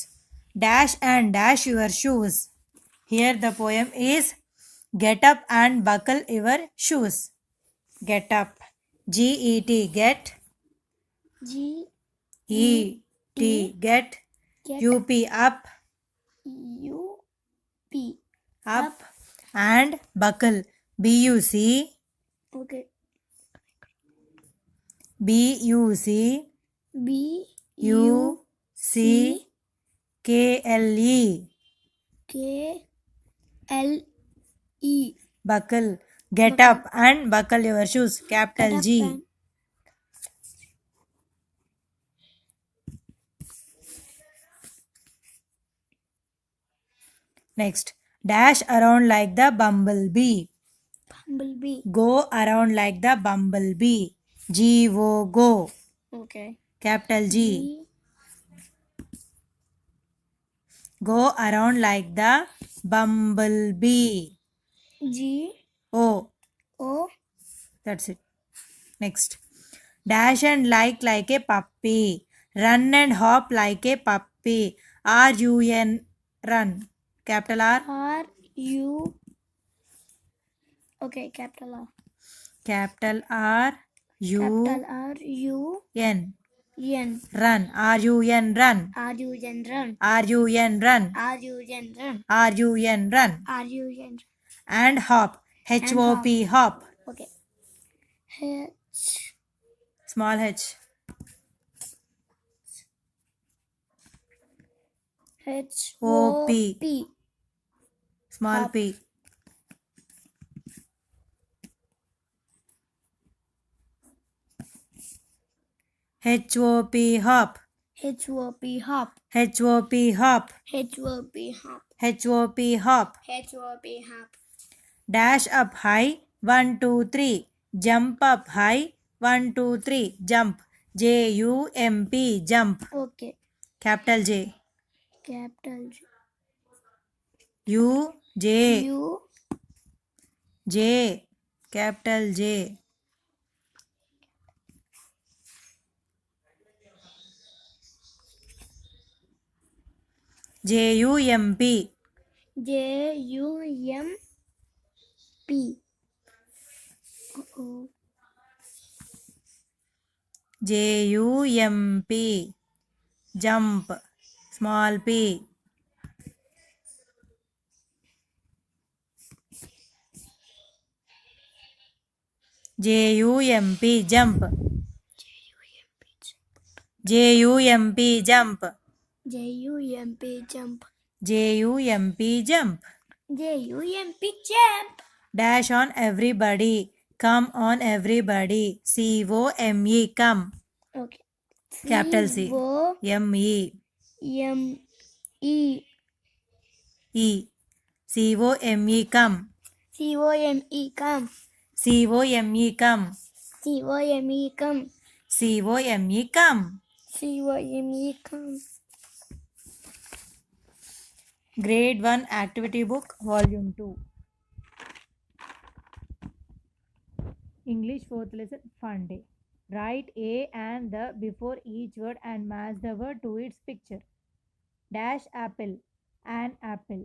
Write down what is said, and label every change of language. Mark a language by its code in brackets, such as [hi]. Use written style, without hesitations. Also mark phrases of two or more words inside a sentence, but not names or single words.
[en] Dash and dash your shoes. Here the poem is get up and buckle your shoes. Get up. G-E-T, get. G-E-T, get. U-P, up. U-P, Up. And buckle. B-U-C. okay. B-U-C. B-U-C, K-L-E. K-L-E, Buckle. Get up and buckle your shoes. Capital Get up G. and- Next, dash around like the bumblebee. Bumblebee, Go around like the bumblebee. G-O, go. okay. Capital G. Go around like the bumblebee. G-O, O. That's it. Next, dash and like a puppy. Run and hop like a puppy. R-U-N, run. Capital R. R-U, okay, capital R. Capital R. U. Capital R-U-N, N. Run. R-U-N, run. R-U-N, run. R-U-N, run. R-U-N, run. R-U-N, run. R-U-N, And hop. H-O-P, hop. okay. H, Small h. H-O-P. Small Hop. p. H-O-P, hop. H-O-P. Hop. H-O-P, hop. H-O-P. Hop. H-O-P, hop. H-O-P. Hop. Dash up high, 1, 2, 3. Jump up high, 1, 2, 3. Jump. J-U-M-P, jump. Okay. Capital J. Capital J. U, J. U. J. Capital J. J-U-M-P. J-U-M-P. Oh. J-U-M-P. Jump. Small p. J-U-M-P, jump. J-U-M-P, jump. J-U-M-P. Jump. J-U-M-P, jump. J-U-M-P. Jump. Dash on everybody. Come on everybody. C-O-M-E, come. Okay. Capital C. M-E. C-O-M-E. E. C-O-M-E, come. C-O-M-E. Come. C-O-M-E, come. C-O-M-E. Come. C-O-M-E, come. C-O-M-E. Come. Grade 1 Activity Book, Volume 2. English 4th lesson, Fun Day. Write a and the before each word and match the word to its picture. Dash apple, an apple.